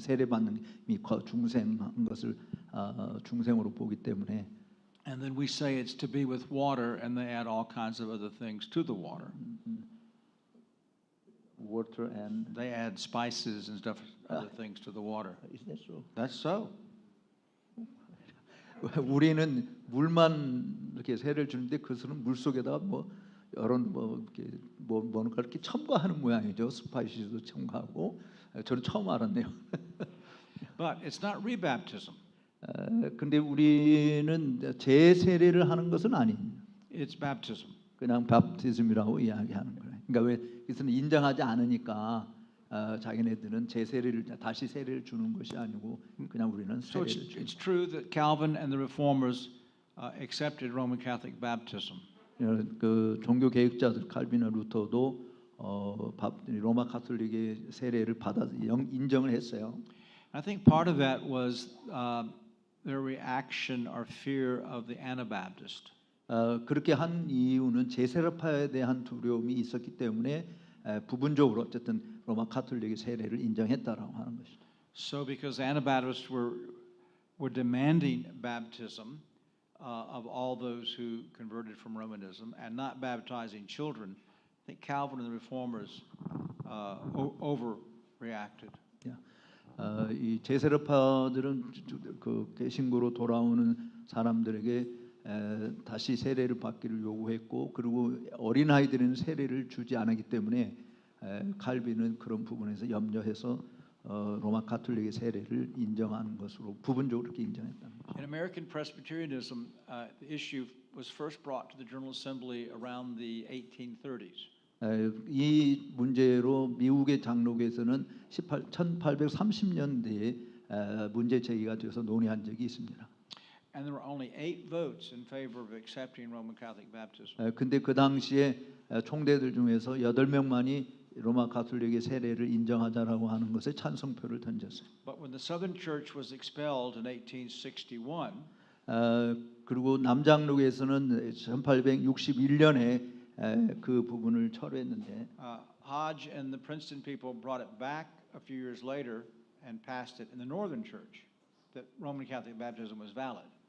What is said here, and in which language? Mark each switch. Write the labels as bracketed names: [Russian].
[Korean] 세례 받는 이 중생한 것을 중생으로 보기 때문에. [English] And then we say it's to be with water, and they add all kinds of other things to the water. Water and They add spices and stuff, other things to the water. is that so? That's so. [Korean] 우리는 물만 이렇게 세례를 주는데 그것은 물 속에다가 뭐 여러 이렇게 뭔가 이렇게 첨가하는 모양이죠. 스파이시도 첨가하고. 저는 처음 알았네요. [English] But it's not rebaptism. [Korean] 근데 우리는 재세례를 하는 것은 아닙니다. [English] It's baptism. [Korean] 그냥 밥티즘이라고 이야기하는 거예요. 그러니까 왜 이것은 인정하지 않으니까 자기네들은 재세례를 다시 세례를 주는 것이 아니고 그냥 우리는 [English] So [Korean] 세례를 주는. [English] it's true that Calvin and the Reformers accepted Roman Catholic baptism. [Korean] 그 종교 개혁자들 칼빈과 루터도 로마 가톨릭의 세례를 인정을 했어요. [English] I think part of that was their reaction or fear of the Anabaptist. [Korean] 그렇게 한 이유는 재세례파에 대한 두려움이 있었기 때문에 부분적으로 어쨌든 로마 가톨릭의 세례를 인정했다라고 하는 것이죠. [English] So because Anabaptists were demanding baptism of all those who converted from Romanism and not baptizing children, I think Calvin and the Reformers overreacted. [Korean] 이 재세례파들은 그 개신교로 돌아오는 사람들에게 다시 세례를 받기를 요구했고, 그리고 어린 아이들은 세례를 주지 않았기 때문에 칼빈은 그런 부분에서 염려해서 로마 가톨릭의 세례를 인정하는 것으로 부분적으로 이렇게 인정했다는 거죠. [English] In American Presbyterianism, the issue was first brought to the General Assembly around the 1830s. [Korean] 이 문제로 미국의 장로교에서는 1830년대에 문제 제기가 되어서 논의한 적이 있습니다. [English] And there were only 8 votes in favor of accepting Roman Catholic baptism. [Korean] 근데 그 당시에 총대들 중에서 8명만이 로마 가톨릭의 세례를 인정하자라고 하는 것에 찬성표를 던졌어요. [English] But when the Southern Church was expelled in 1861, [Korean] 그리고 남장로교에서는 1861년에 그 부분을 철회했는데 [English] Hodge and the Princeton people brought it back a few years later and passed it in the Northern Church that Roman Catholic baptism was valid.